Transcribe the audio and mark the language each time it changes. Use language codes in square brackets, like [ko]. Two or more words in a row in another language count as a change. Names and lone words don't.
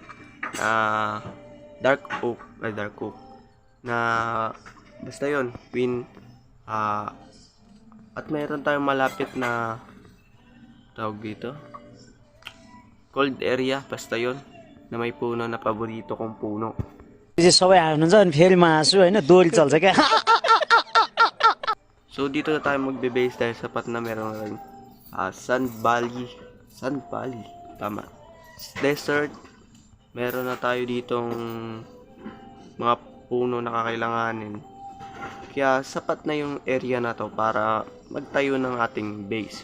[en] Dark oak. [tl] Na basta yon at meron tayong malapit na tawag dito. [en] Cold area. [tl] Basta yon na may puno na paborito kong puno. [ne] सबै हाल्नुहुन्छ अनि फेरि मासु हैन दोरी चल्छ क्या [tl] So dito na tayo magbe-base dahil sapat na meron rin Sand Valley. Tama. Desert. Meron na tayo ditong mga puno na kakailanganin. Kaya sapat na yung area na to para magtayo ng ating base.